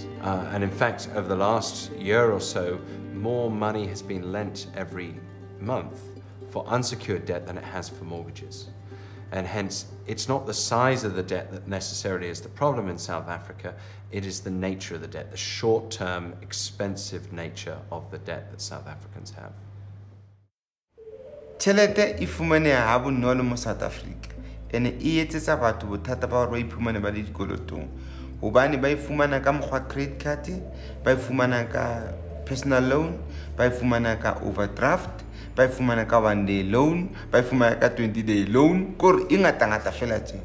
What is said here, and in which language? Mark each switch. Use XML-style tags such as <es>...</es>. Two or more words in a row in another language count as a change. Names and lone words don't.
<en>And in fact, over the last year or so, more money has been lent every month for unsecured debt than it has for mortgages. And hence, it's not the size of the debt that necessarily is the problem in South Africa, it is the nature of the debt, the short-term, expensive nature of the debt that South Africans have.</en> <st>Tjhelete e fumaneha ha bonolo mo South Africa, ene e etsetsa batho bothata ba hore ba iphumane ba le dikolotong, hobane ba ifumana ka mokgwa</st> <en>credit card,</en> <st>ba ifumana ka</st> <en>personal loan,</en> <st>ba ifumana ka overdraft, ba ifumana ka</st> <en>1-day loan,</en> <st>ba ifumana ka</st> <en>20-day loan,</en> <st>kore e ngata fela tje.</st>